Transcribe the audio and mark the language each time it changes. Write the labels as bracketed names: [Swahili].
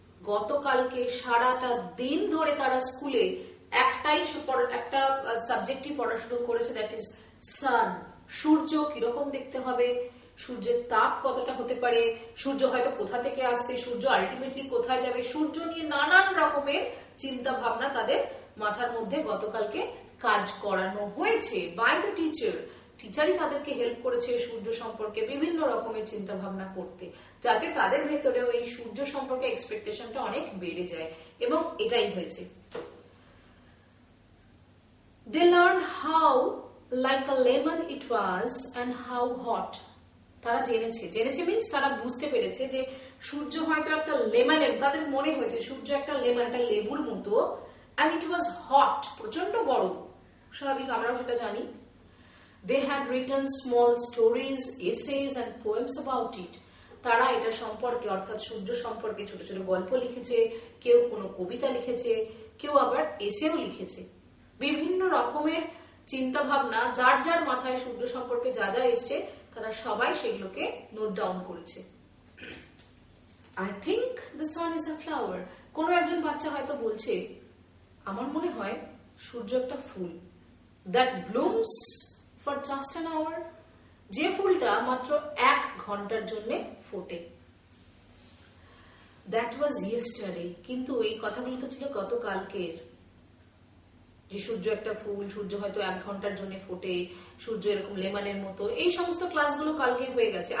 [Bangla] গতকালকে সারাটা দিন ধরে তারা স্কুলে একটা সাবজেক্টই পড়াশোনা করেছে, [English] That is sun. [Bangla] সূর্য কিরকম দেখতে হবে, সূর্যের তাপ কতটা হতে পারে, সূর্য হয়তো কোথা থেকে আসছে, সূর্য আলটিমেটলি কোথায় যাবে, সূর্য নিয়ে নানান রকমের চিন্তা ভাবনা তাদের মাথার মধ্যে গতকালকে কাজ করানো হয়েছে [English] By the teacher. [Bangla] টিচারই তাদেরকে হেল্প করেছে সূর্য সম্পর্কে বিভিন্ন রকমের চিন্তা ভাবনা করতে, যাতে তাদের ভেতরেও এই সূর্য সম্পর্কে এক্সপেকটেশনটা অনেক বেড়ে যায়, এবং এটাই হয়েছে। [English] They learned how like a lemon it was and how hot. [Bangla] তারা জেনেছে মিন্স তারা বুঝতে পেরেছে যে সূর্য হয়তো একটা লেমনের, তাদের মনে হয়েছে সূর্য একটা লেমন, একটা লেবুর মতো, [English] and it was hot, [Bangla] প্রচন্ড গরম। স্বাভাবিক, আমরাও সেটা জানি। [English] They had written small stories, essays and poems about it. [Bangla] তারা এটা সম্পর্কে, অর্থাৎ সূর্য সম্পর্কে ছোট ছোট গল্প লিখেছে, কেউ কোনো কবিতা লিখেছে, কেউ আবার এসেও লিখেছে। বিভিন্ন রকমের চিন্তা ভাবনা, যার যার মাথায় সূর্য সম্পর্কে যা যা এসছে, তারা সবাই সেগুলোকে নোট ডাউন করেছে। [English] I think the sun is a flower. [Bangla] কোনো একজন বাচ্চা হয়তো বলছে, আমার মনে হয় সূর্য একটা ফুল, [English] that blooms for just an hour. [Bangla] যে ফুলটা মাত্র 1 ঘন্টার জন্য ফোটে। [English] That was yesterday. [Bangla] কিন্তু এই কথাগুলো তো ছিল গতকালকের, যে সূর্য একটা ফুল, সূর্য হয়তো 1 ঘন্টার জন্য ফোটে, সূর্য এরকম লেমনের মতো, এই সমস্ত ক্লাসগুলো কালকে হয়ে গেছে।